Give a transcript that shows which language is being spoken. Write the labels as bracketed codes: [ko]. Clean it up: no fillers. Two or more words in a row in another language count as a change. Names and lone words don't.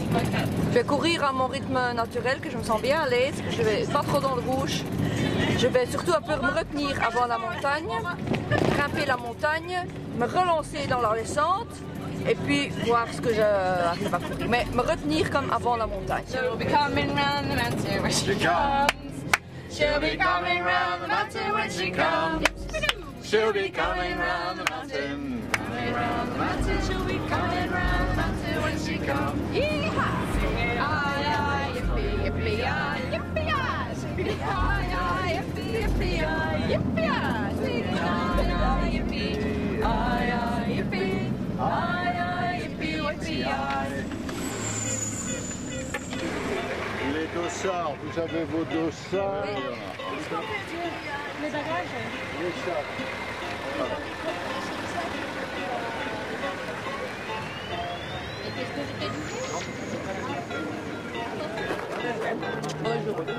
[fr] Je vais courir à mon rythme naturel, que je me sens bien à l'aise, que je ne vais pas trop dans le rouge. Je vais surtout un peu me retenir avant la montagne, grimper la montagne, me relancer dans la descente et puis voir ce que j'arrive à courir. Mais me retenir comme avant la montagne. [en] She'll be coming round the mountain when she comes. She'll be coming round the mountain when she comes. She'll be coming round the mountain. Coming round the mountain. She'll be coming round the mountain when she comes. Yee-haw! Singing aye, yippee, yippee, aye, yippee, aye. Singing aye, yippee, yippee, aye, yippee, aye. Singing aye, yippee, aye, yippee, aye, yippee, yippee, aye. [fr] Les dossards, vous avez vos dossards. Les bagages. Les sacs. Bonjour.